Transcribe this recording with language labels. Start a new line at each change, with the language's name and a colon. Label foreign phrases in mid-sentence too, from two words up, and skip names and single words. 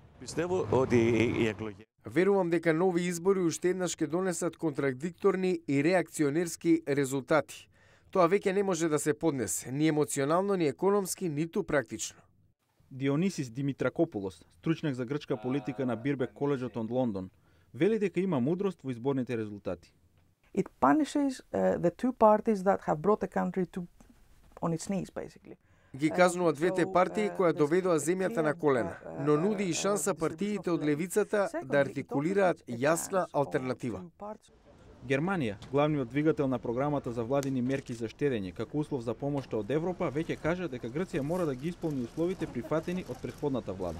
Macedonian: Верувам дека нови избори уште еднаш ќе донесат контрадикторни и реакционерски резултати. Тоа веќе не може да се поднесе, ни емоционално, ни економски, ниту практично. Дионисис Димитракопулос, стручњак за грчка политика на Бирбек коледжот од Лондон, вели дека има мудрост во изборните резултати.
English: It punishes the two parties that have brought the country to on its knees basically.
Macedonian: Ги казнува двете партии кои доведоа земјата на колена, но нуди и шанса партиите од левицата да артикулираат јасна алтернатива. Германија, главниот двигател на програмата за владини мерки за штедење како услов за помошта од Европа, веќе кажа дека Грција мора да ги исполни условите прифатени од претходната влада.